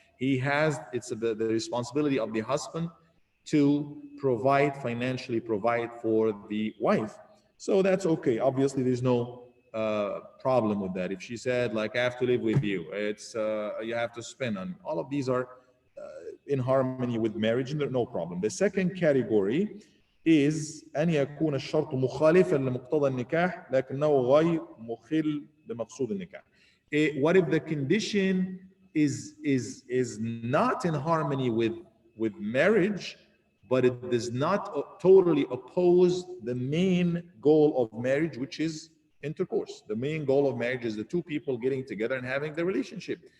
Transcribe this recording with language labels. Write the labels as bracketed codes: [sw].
[en] It's the responsibility of the husband to financially provide for the wife. So that's okay. Obviously, there's no problem with that. If she said, like, I have to live with you, it's you have to spend on, all of these are in harmony with marriage, no problem. The second category is [ar] أن يكون الشرط مخالفا لمقتضى النكاح لكنه غير مخل بمقصود النكاح. [en] What if the condition is not in harmony with marriage, but it does not totally oppose the main goal of marriage, which is intercourse. The main goal of marriage is the two people getting together and having the relationship.